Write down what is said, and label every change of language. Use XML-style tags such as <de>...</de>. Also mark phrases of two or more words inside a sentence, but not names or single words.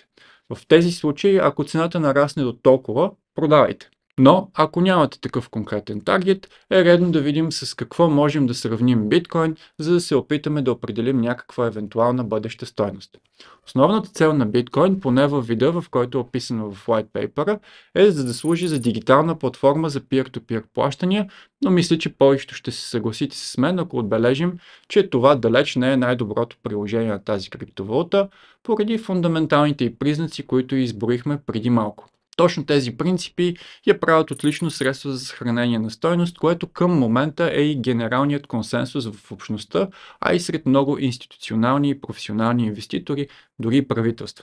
<bg>В тези случаи, ако цената нарасне до толкова, продавайте. Но ако нямате такъв конкретен таргет, е редно да видим с какво можем да сравним биткоин, за да се опитаме да определим някаква евентуална бъдеща стойност. Основната цел на биткоин, поне във вида, в който е описано в</bg> <en>white paper,</en> <bg>е за да служи за дигитална платформа за peer-to-peer плащания, но мисля, че повечето ще се съгласите с мен, ако отбележим, че това далеч не е най-доброто приложение на тази криптовалута, поради фундаменталните и признаци, които изборихме преди малко. Точно тези принципи я правят отлично средство за съхранение на стойност, което към момента е и генералният консенсус в общността, а и сред много институционални и професионални инвеститори, дори и правителства.</bg>